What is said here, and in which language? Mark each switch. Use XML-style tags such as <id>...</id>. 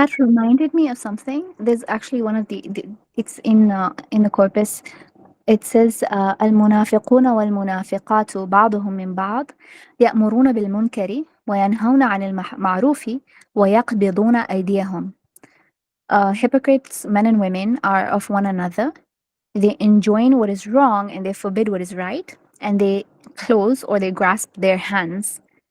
<en>that reminded me of something. There's actually one of it's in the corpus. It says</en> <ar>المنافقون والمنافقات بعضهم من بعض يأمرون بالمنكر وينهون عن المعروف ويقبضون أيديهم.</ar> <en>Hypocrites, men and women, are of one another. They enjoin what is wrong and they forbid what is right, and they close or they grasp their hands.</en>